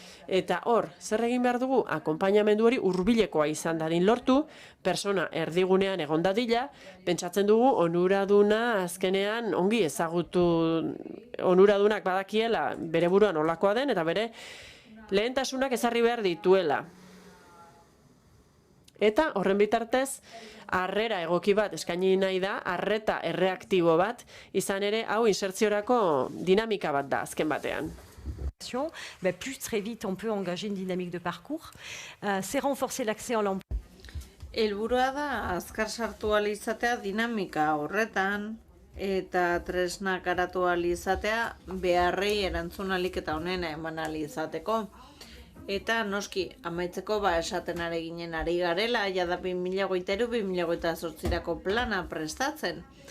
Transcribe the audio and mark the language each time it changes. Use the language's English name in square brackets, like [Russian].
[Basque] Eta hor, zer egin behar dugu? Akonpainamendu hori hurbilekoa izan dadin lortu, persona erdigunean egon dadila, pentsatzen dugu onuraduna azkenean ongi ezagutu, onuradunak badakiela bere buruan olakoa den, eta bere lehentasunak ezarri behar dituela. Eta horren bitartez, harrera egoki bat eskaini nahi da, arreta erreaktibo bat, izan ere hau insertziorako dinamika bat da azken batean. [French] Plus très vite on peut engager une dynamique de parcours. C'est renforcer l'accès à l'emploi. [Basque] Helburua da azkar sartu ahal izatea dinamika horretan eta tresnak garatu ahal izatea beharrei erantzun ahalik eta honena eman ahal izateko. Eta noski, amaitzeko esaten ari ginen ari garela, jada 2023-2028 plana prestatzen.